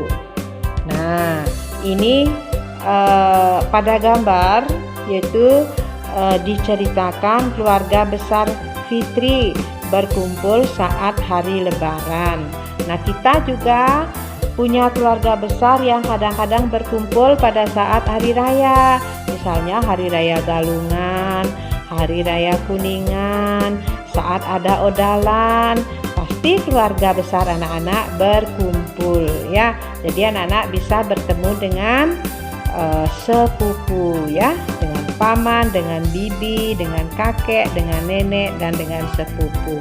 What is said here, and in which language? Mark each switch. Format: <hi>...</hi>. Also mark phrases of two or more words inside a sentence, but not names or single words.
<id>Nah, ini pada gambar yaitu diceritakan keluarga besar Fitri berkumpul saat hari Lebaran. Nah, kita juga punya keluarga besar yang kadang-kadang berkumpul pada saat hari raya. Misalnya hari raya Galungan, hari raya Kuningan, saat ada odalan, pasti keluarga besar anak-anak berkumpul ya. Jadi anak-anak bisa bertemu dengan sepupu ya, dengan paman, dengan bibi, dengan kakek, dengan nenek, dan dengan sepupu.</id>